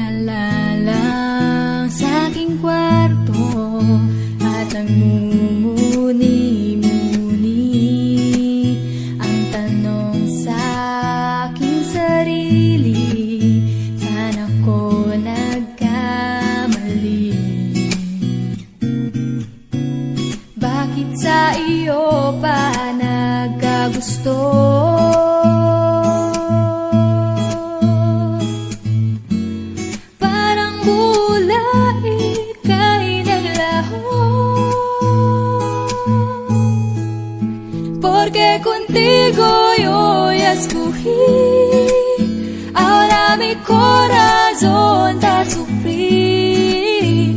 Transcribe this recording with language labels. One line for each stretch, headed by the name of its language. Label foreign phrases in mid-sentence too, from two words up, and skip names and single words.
Filipino: Wala lang sa aking kwarto at nagmumuni-muni ang tanong sa aking sarili, saan ako nagkamali? Bakit sa iyo pa nagkagusto?
Spanish: Porque contigo yo ya escogí, ahora mi corazón te sufrí.